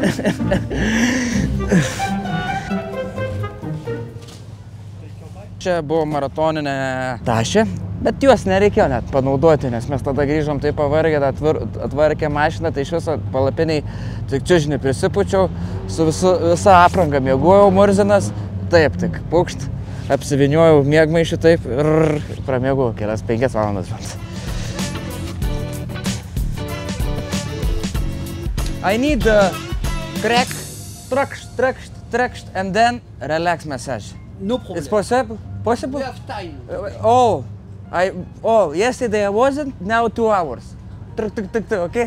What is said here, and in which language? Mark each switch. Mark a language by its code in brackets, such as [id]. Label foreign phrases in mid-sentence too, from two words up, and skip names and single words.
[lt] Čia buvo maratoninė tašė, bet juos nereikėjo net panaudoti, nes mes tada grįžom taip pavargę, atvarkė mašiną, tai iš viso palapiniai tik čiužinį prisipučiau, su visa apranga miegojau, murzinas, taip, tik pukšt, apsiviniojau miegmaišį taip ir pramiegau kelias 5 valandas. [en] I need crack, trakšt, and then relax massage. No problem. It's possible? Possible? We have time. Yesterday I wasn't, now 2 hours. Okay?